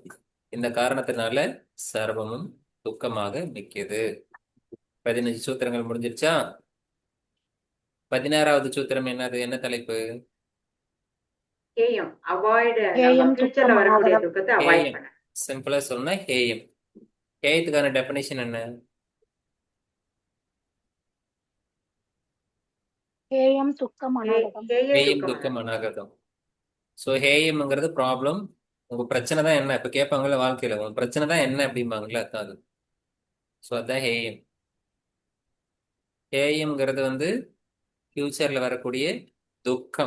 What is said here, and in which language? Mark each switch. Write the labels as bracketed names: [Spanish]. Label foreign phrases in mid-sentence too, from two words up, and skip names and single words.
[Tamil] இந்த காரணத்தினால சர்வமும் துக்கமாக நிக்குது. 15 சூத்திரங்கள் முடிஞ்சிருச்சா? 16வது சூத்திரம் என்னது? என்ன தலைப்பு? ஹேயம், அவாய்ட். ஹேயம், ஃபியூச்சர்ல துக்கம், வரக்கூடிய அனாகதம். துக்கத்தை அவாய்ட் ஹேயம். பண்ண. சிம்பிளா சொன்னா ஹேயம். ஹேயத்துக்கான டெபினிஷன் என்ன? [Sanskrit] हेयं दुःखं अनागतम्. [Tamil] ஹேய ஹேயம் துக்கம். துக்கம் அநாகதம். ஸோ ஹேயம்ங்கிறது ப்ராப்ளம். உங்க பிரச்சனை தான் என்ன? இப்ப கேட்பாங்கல்ல வாழ்க்கையில, உங்க பிரச்சனை தான் என்ன அப்படிம்பாங்கல்ல, அதான் அது. ஸோ அதான் ஹேயம். ஹேயம்ங்கிறது வந்து ஃபியூச்சர்ல வரக்கூடிய துக்கம்.